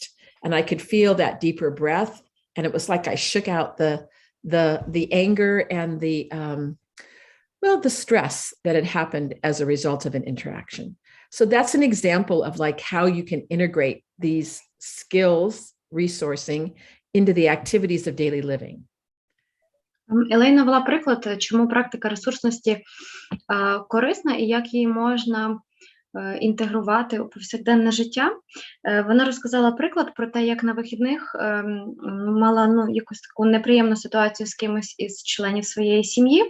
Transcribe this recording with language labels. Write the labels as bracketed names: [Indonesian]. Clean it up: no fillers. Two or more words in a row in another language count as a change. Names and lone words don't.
[English] And I could feel that deeper breath. And it was like I shook out the anger and the stress that had happened as a result of an interaction. So that's an example of like how you can integrate these skills, resourcing, into the activities of daily living. [Ukrainian] Елейна навела приклад, чому практика ресурсності корисна і як її можна інтегрувати у повсякденне життя. Вона розказала приклад про те, як на вихідних мала якусь таку неприємну ситуацію з кимось із членів своєї сім'ї.